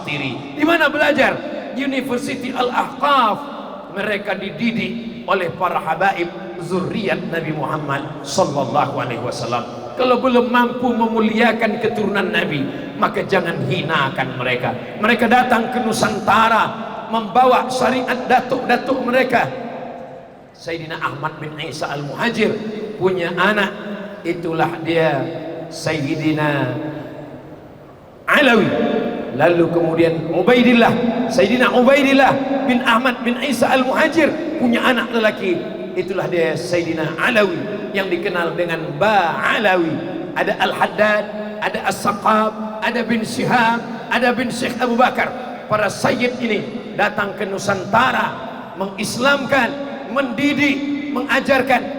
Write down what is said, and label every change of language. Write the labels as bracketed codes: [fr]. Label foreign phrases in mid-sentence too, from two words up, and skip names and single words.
[id] Di mana belajar? University Al-Ahqaf. Mereka dididik oleh para habaib zuriat Nabi Muhammad [ar] صلى الله عليه وسلم. [id] Kalau belum mampu memuliakan keturunan Nabi, maka jangan hinakan mereka. Mereka datang ke Nusantara membawa syariat datuk-datuk mereka. Sayyidina Ahmad bin Isa Al-Muhajir punya anak, itulah dia Sayyidina Alawi. Lalu kemudian Ubaidillah, Sayyidina Ubaidillah bin Ahmad bin Isa Al-Muhajir punya anak lelaki, itulah dia Sayyidina Alawi. yang dikenal dengan Ba'alawi. Ada Al-Haddad, ada As-Saqab, ada bin Syihab, ada bin Syekh Abu Bakar. Para sayyid ini datang ke Nusantara, mengislamkan, mendidik, mengajarkan.